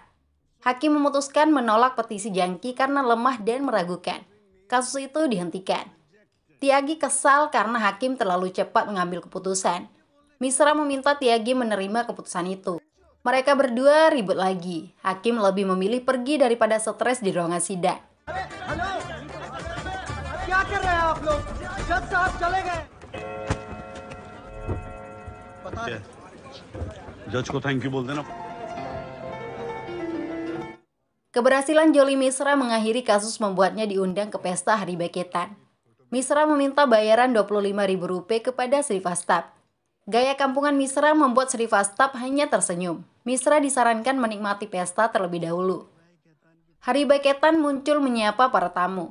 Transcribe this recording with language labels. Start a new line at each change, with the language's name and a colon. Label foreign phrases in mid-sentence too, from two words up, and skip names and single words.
Indonesian: Hakim memutuskan menolak petisi Jangki karena lemah dan meragukan. Kasus itu dihentikan. Tyagi kesal karena hakim terlalu cepat mengambil keputusan. Misra meminta Tyagi menerima keputusan itu. Mereka berdua ribut lagi. Hakim lebih memilih pergi daripada stres di ruangan sidang.
Hindi: हेलो क्या कर रहे हैं आप लोग? जज साहब चले गए. जज को
English: thank you
Hindi: बोल देना
Indonesian: Keberhasilan Jolly Misra mengakhiri kasus membuatnya diundang ke pesta Hari Baiketan. Misra meminta bayaran Rp25.000 kepada Srivastava. Gaya kampungan Misra membuat Srivastava hanya tersenyum. Misra disarankan menikmati pesta terlebih dahulu. Hari Baiketan muncul menyapa para tamu.